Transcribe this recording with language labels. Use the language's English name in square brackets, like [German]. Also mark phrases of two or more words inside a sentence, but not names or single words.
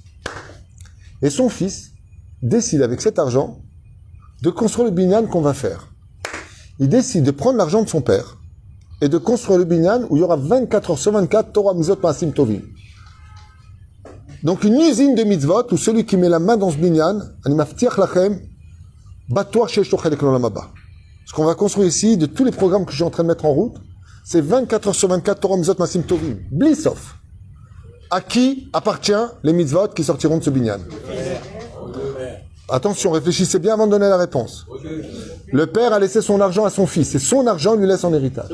[French] Et son fils décide avec cet argent de construire le binyan qu'on va faire. Il décide de prendre l'argent de son père et de construire le binyan où il y aura 24 heures sur 24 [Hebrew] תורה מצוות מעשים טובים. [French] Donc une usine de mitzvot où celui qui met la main dans ce binyan, [Hebrew] אני מבטיח לכם בתור שיש לו חלק לעולם הבא. [French] Ce qu'on va construire ici, de tous les programmes que je suis en train de mettre en route, c'est 24 heures sur 24 [Hebrew] תורה מצוות מעשים טובים. [French] Blissof. À qui appartient les mitzvot qui sortiront de ce binyan? Attention, réfléchissez bien avant de donner la réponse. Le père a laissé son argent à son fils. Et son argent lui laisse en héritage.